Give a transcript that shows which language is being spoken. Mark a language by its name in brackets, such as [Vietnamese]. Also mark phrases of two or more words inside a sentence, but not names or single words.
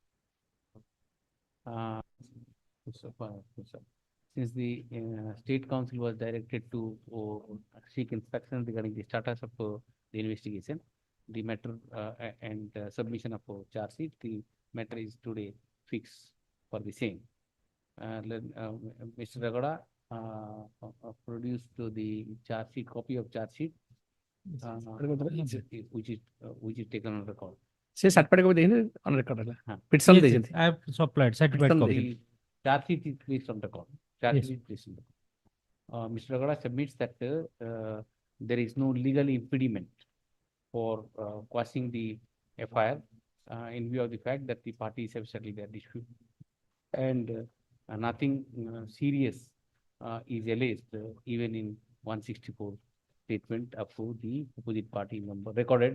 [English] Since the State Council was directed to seek inspection regarding the status of the investigation, the matter and submission of charge sheet, the matter is today fixed for the same. Mr. Raghuda produced to the charge sheet, copy of charge sheet, which is taken on record. [Odia] ସେ [English] certificate copy [Odia] ଦେଇଛନ୍ତି [English] on record [Odia] ହେଲା ପିଟିସନ ଦେଇଛନ୍ତି [English] I have supplied certified copy. Charge sheet is placed on record. Charge sheet is placed on record. Mr. Raghuda submits that there is no legal impediment for quashing the FIR in view of the fact that the parties have settled their dispute, and nothing serious is alleged even in 164 statement of the opposite party number recorded.